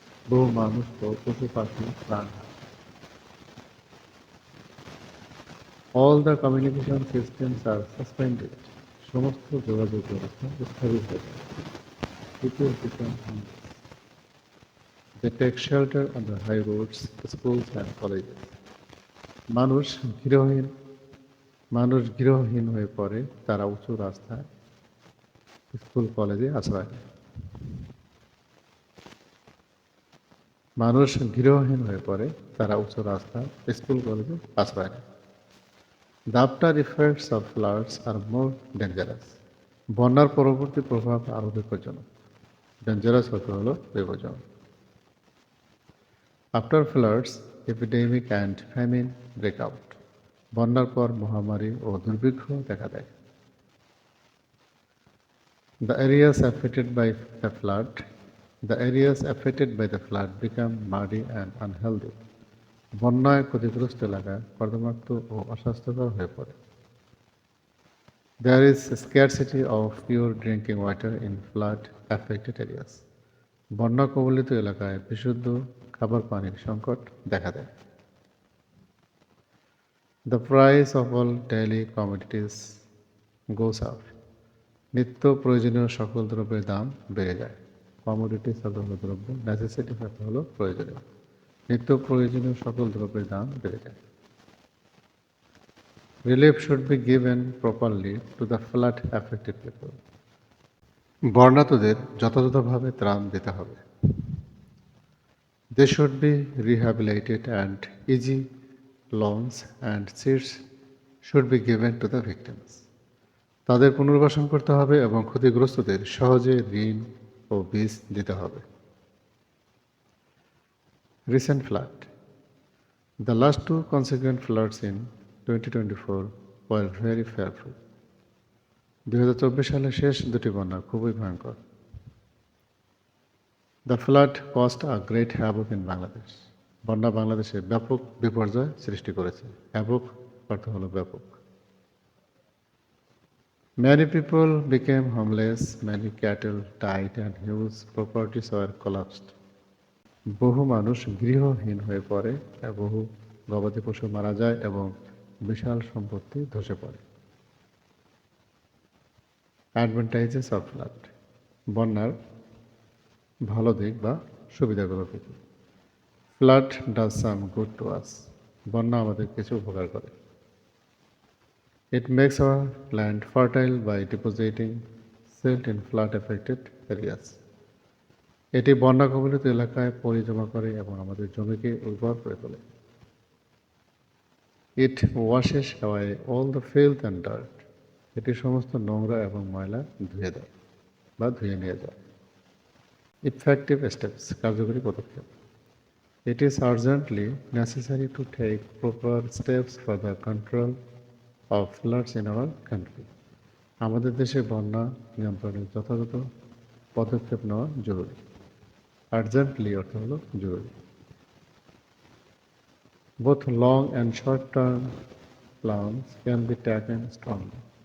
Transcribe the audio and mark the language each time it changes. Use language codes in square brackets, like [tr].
[bn] বহু মানুষ ও পশু পাখি প্রাণ হারায়। [en] All the communication systems are suspended. [bn] সমস্ত যোগাযোগ ব্যবস্থা স্থগিত হয়ে যায়। [en] People become homeless. They take shelter on the high roads, schools and colleges. [bn] মানুষ গৃহহীন মানুষ গৃহহীন হয়ে পড়ে, তারা উঁচু রাস্তায়, স্কুল কলেজে আশ্রয় নেয়। মানুষ গৃহহীন হয়ে পড়ে, তারা উঁচু রাস্তা, স্কুল কলেজে আশ্রয় নেয়। [en] The after effects of floods are more dangerous. [bn] বন্যার পরবর্তী প্রভাব আরও বিপজ্জনক। ডেঞ্জারাস অর্থ হলো বিপজ্জনক। [en] After floods, epidemic and famine break out. [bn] বন্যার পর মহামারী ও দুর্ভিক্ষ দেখা দেয়। [en] The areas affected by the flood, the areas affected by the flood become muddy and unhealthy. [bn] বন্যায় ক্ষতিগ্রস্ত এলাকা কর্দমাক্ত ও অস্বাস্থ্যকর হয়ে পড়ে। [en] There is scarcity of pure drinking water in flood affected areas. [bn] বন্যা কবলিত এলাকায় বিশুদ্ধ খাবার পানির সংকট দেখা দেয়। [en] The price of all daily commodities goes up. [bn] নিত্য প্রয়োজনীয় সকল দ্রব্যের দাম বেড়ে যায়। কমোডিটিস অর্থ হলো দ্রব্য, নেসেসিটি অর্থ হলো প্রয়োজনীয়। নিত্য প্রয়োজনীয় সকল দ্রব্যের দাম বেড়ে যায়। [en] Relief should be given properly to the flood affected people. [bn] বন্যার্তদের যথাযথভাবে ত্রাণ দিতে হবে। [en] They should be rehabilitated and easy loans and seats should be given to the victims. [bn] তাদের পুনর্বাসন করতে হবে এবং ক্ষতিগ্রস্তদের সহজে ঋণ ও বীজ দিতে হবে। [en] Recent flood. The last two consequent floods in 2024 were very fearful. [bn] 2024 সালে শেষ দুটি বন্যা খুবই ভয়ঙ্কর। [en] The flood caused a great havoc in Bangladesh. [bn] বন্যা বাংলাদেশে ব্যাপক বিপর্যয় সৃষ্টি করেছে। হ্যাভক অর্থ হলো ব্যাপক। [en] Many people became homeless, many cattle died and huge properties were collapsed. [bn] বহু মানুষ গৃহহীন হয়ে পড়ে, বহু গবাদি পশু মারা যায় এবং বিশাল সম্পত্তি ধসে পড়ে। [en] Advantages of flood. [bn] বন্যার ভালো দিক বা সুবিধাগুলো কি? [en] Flood does some good to us. [bn] বন্যা আমাদের কিছু উপকার করে। [en] It makes our land fertile by depositing silt in flood affected areas. [bn] এটি বন্যা কবলিত এলাকায় পলি জমা করে এবং আমাদের জমিকে উর্বর করে তোলে। [en] It washes away all the filth and dirt. [bn] এটি সমস্ত নোংরা এবং ময়লা ধুয়ে দেয় বা ধুয়ে নিয়ে যায়। [en] effective steps, [bn] কার্যকরী পদক্ষেপ। [en] It is urgently necessary to take proper steps for the control of floods in our country. [bn] আমাদের দেশে বন্যা নিয়ন্ত্রণে যথাযথ পদক্ষেপ নেওয়া জরুরি। আর্জেন্টলি অর্থ হলো জরুরি। [en] Both long and short-term plans can be taken strongly.